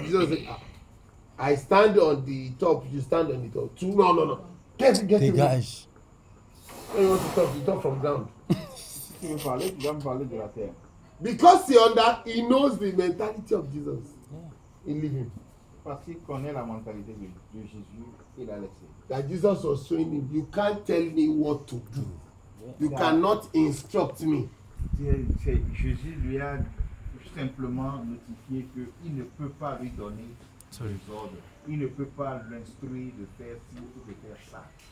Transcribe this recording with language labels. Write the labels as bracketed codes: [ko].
[en] Jesus said, I stand on the top, you stand on the top. Two, no. Get him. [fr] Dégage. [en] When you want to talk, you talk from ground. [fr] Si tu veux parler, tu dois me parler de la terre. [en] Because he knows the mentality of Jesus. He leave him. [fr] Parce qu'il connaît la mentalité de Jésus, il a laissé. [en] That Jesus was showing him, you can't tell me what to do. You cannot instruct me. [fr] Jésus lui a simplement notifié qu'il ne peut pas lui donner des ordres. Il ne peut pas l'instruire de faire ci ou de faire ça.